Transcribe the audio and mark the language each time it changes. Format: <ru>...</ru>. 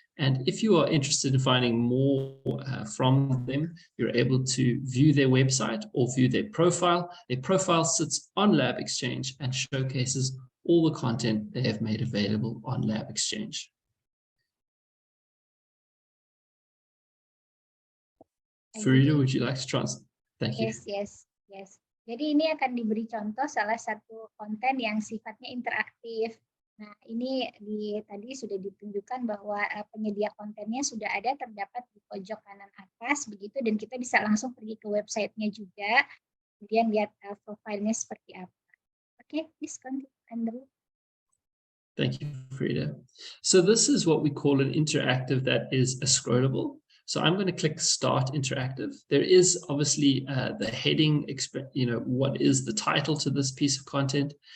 <en>And if you are interested in finding more from them, you're able to view their website or view their profile. Their profile sits on LabXchange and showcases all the content they have made available on LabXchange. Farida, would you like to translate? Thank you. Yes.</en> <id>Jadi ini akan diberi contoh salah satu konten yang sifatnya interaktif. Nah, ini tadi sudah ditunjukkan bahwa penyedia kontennya sudah ada, terdapat di pojok kanan atas begitu, dan kita bisa langsung pergi ke websitenya juga, kemudian lihat profilnya seperti apa.</id> <en>Okay, please continue, Andrew. Thank you, Farida. So this is what we call an interactive that is a scrollable. So I'm going to click Start Interactive. There is obviously the heading, what is the title to this piece of content.</en>